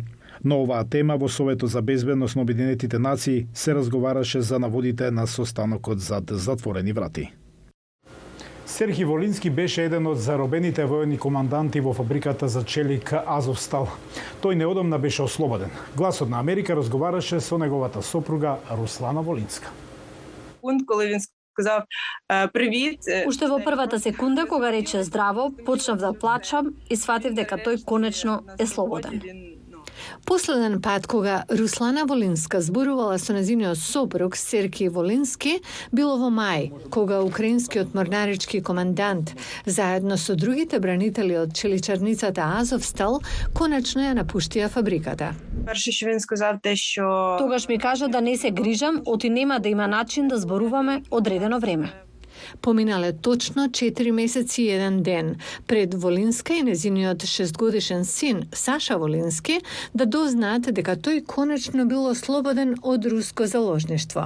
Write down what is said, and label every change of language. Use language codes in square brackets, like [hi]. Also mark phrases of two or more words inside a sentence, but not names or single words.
[mk] Но оваа тема во Советот за безбедност на Обединетите нации се разговараше за наводите на состанокот зад затворени врати. Серхи Волински беше еден од заробените војни команданти во фабриката за челик Азовстал. Тој неодамна беше ослободен. Гласот на Америка разговараше со неговата сопруга Руслана Волинска. [uk] Коли він сказав привіт. [mk] Уште во првата секунда кога рече здраво, почнав да плачам и сватив дека тој конечно е слободен. Последен пат кога Руслана Волинска зборувала со нејзиниот сопруг Серхи Волински било во мај, кога украинскиот морнарички командант заедно со другите бранители од челичарницата Азовстал конечно ја напуштија фабриката. [uk] Перше што він сказав што [mk] Тогаш ми кажа да не се грижам, оти нема да има начин да зборуваме одредено време. Поминале точно 4 месеци и 1 ден пред Волинска и незиниот 6-годишен син Саша Волински да дознаат дека тој конечно бил ослободен од руско заложништво.